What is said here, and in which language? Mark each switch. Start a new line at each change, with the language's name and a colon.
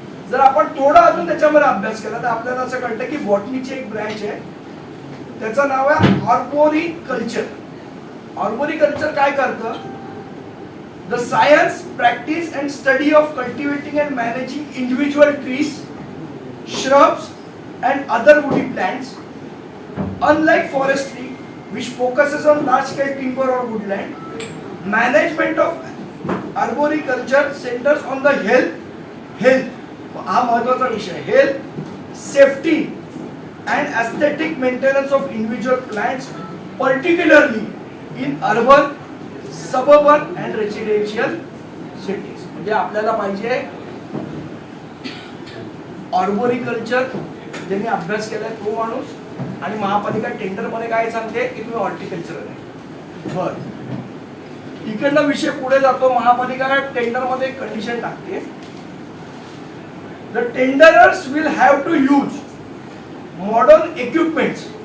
Marathi: जर आपण थोडा अजून त्याच्यामध्ये अभ्यास केला तर आपल्याला असं कळतं की बॉटनीची एक ब्रँच आहे, त्याचं नाव आहे आर्बोरिकल्चर. आर्बोरिकल्चर काय करतं,
English: The science, practice and study of cultivating and managing individual trees, shrubs and other woody plants. Unlike forestry, which focuses on large-scale timber or woodland, management of arboriculture centers on the health
Marathi: हा महत्वाचा विषय,
English: health, safety and aesthetic maintenance of individual plants, particularly in urban, suburban and residential cities.
Marathi: म्हणजे आपल्याला पाहिजे ऑर्बोरिकल्चर ज्यांनी अभ्यास केलाय तो माणूस. आणि महापालिका टेंडर मध्ये काय सांगते की तुम्ही हॉर्टिकल्चर आहे. बर, इकडनं विषय पुढे जातो. महापालिका टेंडर मध्ये कंडिशन टाकते,
English: The tenderers will have to use modern equipments.